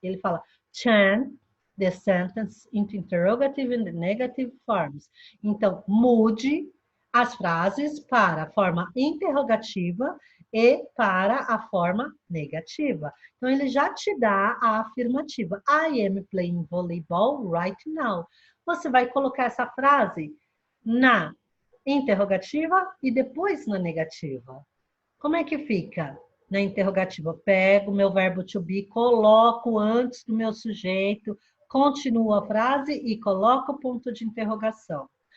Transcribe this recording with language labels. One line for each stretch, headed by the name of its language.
Portuguese: Ele fala,
English: turn the sentence into interrogative and negative forms.
Portuguese: Então, mude as frases para a forma interrogativa e para a forma negativa. Então, ele já te dá a afirmativa.
English: I am playing volleyball right now.
Portuguese: Você vai colocar essa frase na interrogativa e depois na negativa. Como é que fica? Na interrogativa, pego o meu verbo to be, coloco antes do meu sujeito, continuo a frase e coloco o ponto de interrogação.